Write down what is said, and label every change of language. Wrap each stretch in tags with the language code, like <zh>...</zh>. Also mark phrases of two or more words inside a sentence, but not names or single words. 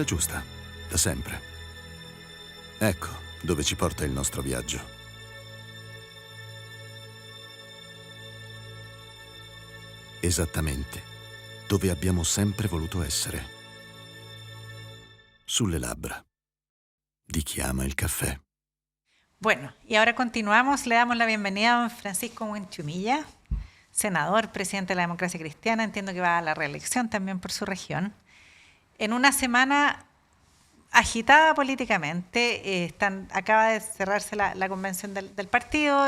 <it>Quella giusta, da sempre. Ecco dove ci porta il nostro viaggio. Esattamente dove abbiamo sempre voluto essere. Sulle labbra di chi ama il caffè.</it> <es>Bueno, y ahora continuamos. Le damos la bienvenida a don Francisco Buenchumilla, senador, presidente de la Democracia Cristiana. Entiendo que va a la reelección también por su región. En una semana agitada políticamente, acaba de cerrarse la convención del partido.</es>